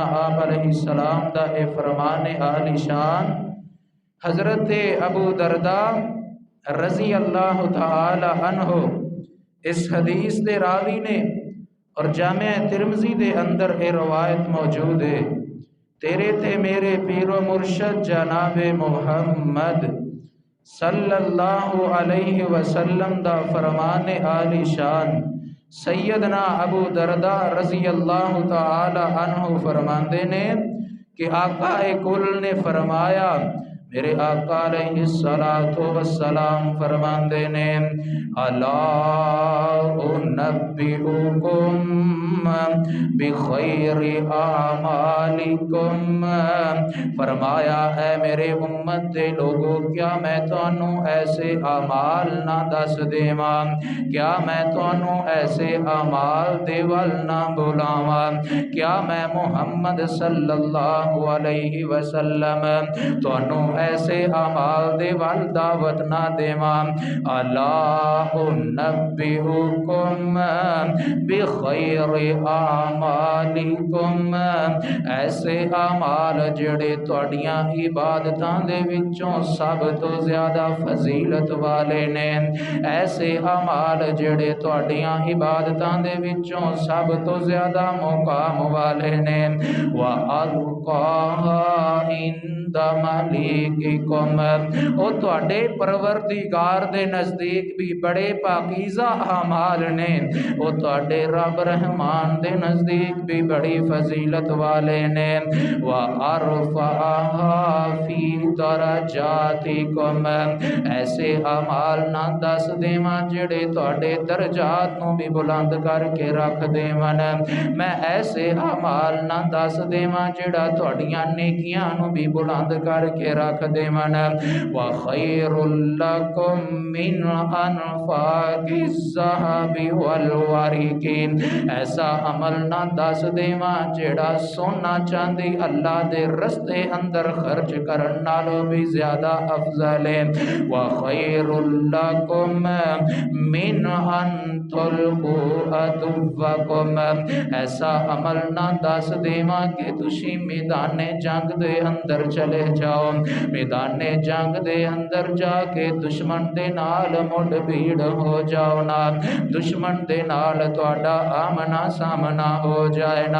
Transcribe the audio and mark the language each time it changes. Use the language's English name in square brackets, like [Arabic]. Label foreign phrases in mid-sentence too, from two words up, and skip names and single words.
[Punjabi] آپ [Arabic] علیہ السلام [Punjabi] دا اے فرمان عالی شان حضرت ابو درداء [Arabic] رضی اللہ تعالی عنہ [Punjabi] اس حدیث دے راوی نے، اور جامع ترمذی دے اندر اے روایت موجود ہے، تیرے تے میرے پیر و مرشد جناب محمد [Arabic] صلى الله عليه وسلم [Punjabi] دا فرمان عالی شان سیدنا ابو درداء [Arabic] رضي الله تعالى عنه [Punjabi] فرماتے نے کہ آقا کل نے فرمایا، میرے آقا [Arabic] عليه الصلاة والسلام [Punjabi] فرماتے نے، الا [Arabic] أنبئكم بخير أعمالكم, [Punjabi] فرمایا ہے میرے امت دے لوکو، کیا میں تہانوں ایسے اعمال نہ دس دیواں، کیا میں تہانوں ایسے اعمال دے ول نہ بلاواں، کیا میں محمد [Arabic] صلى الله عليه وسلم [Punjabi] تہانوں ایسے اعمال دے ول دعوت نہ دیواں. [Arabic] ألا أنبئكم بخير أعمالكم, [Punjabi] ایسے اعمال جیہڑے تہاڈیاں عبادتاں دے وچوں سب توں زیادہ فضیلت والے نے، ایسے اعمال جیہڑے تہاڈیاں عبادتاں دے وچوں سب توں زیادہ مقام والے نے. [Arabic] وأزكاها عند مليككم, [Punjabi] او تہاڈے پروردگار دے نزدیک بھی بڑے پاکیزہ اعمال نے، او تہاڈے رب رحمان دے نزدیک بھی بڑی فضیلت والے نے. [Arabic] وأرفعها في درجاتكم, [Punjabi] ایسے اعمال نہ دس دیواں جیہڑے تہاڈے درجات نوں بھی بلند کر کے رکھ دیون، میں ایسے اعمال نہ دس دیواں جیہڑا تہاڈیاں نیکیاں نوں بھی بلند کر کے رکھ دیون. [Arabic] وخير لكم من إنفاق الذهب والورق, [Punjabi] ایسا عمل نہ دس دیواں جیہڑا سونا چاندی اللہ دے رستے اندر خرچ کرن نالوں بھی زیادہ افضل ہے. [Arabic] وخير لكم من أن تلقوا عدوكم, [Punjabi] ایسا عمل نہ دس دیواں کہ تسی میدانِ جنگ دے اندر چلے جاؤ، میدانِ جنگ دے اندر جا کے دشمن دے نال مڑ بھیڑ ہو جاؤ نہ، دشمن دے نال تہاڈا آمنا سامنا ہو جائے نہ.